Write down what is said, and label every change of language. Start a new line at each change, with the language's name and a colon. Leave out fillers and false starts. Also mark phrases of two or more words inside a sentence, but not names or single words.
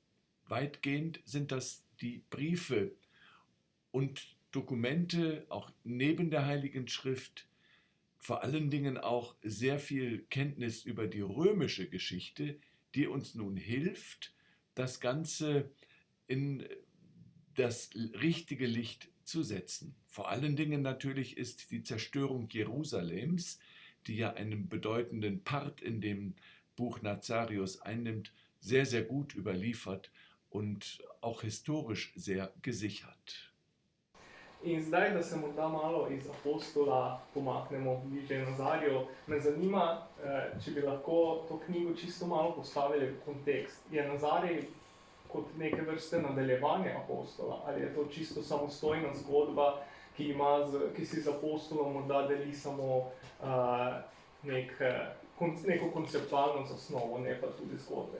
German: Weitgehend sind das die Briefe und Dokumente, auch neben der Heiligen Schrift, vor allen Dingen auch sehr viel Kenntnis über die römische Geschichte, die uns nun hilft, das Ganze in das richtige Licht zu setzen. Vor allen Dingen natürlich ist die Zerstörung Jerusalems, die ja einen bedeutenden Part in dem Buch Nazarius einnimmt, sehr, sehr gut überliefert und auch historisch sehr gesichert.
Slovenian: In zdaj, da se morda malo iz apostola pomaknemo bliže Nazarju, me zanima, če bi lahko to knjigo čisto malo postavili v kontekst. Je Nazarij kot neke vrste nadaljevanje apostola, ali je to čisto samostojna zgodba, ki si z apostolom morda deli samo neko konceptualno zasnovo, ne pa tudi zgodbe.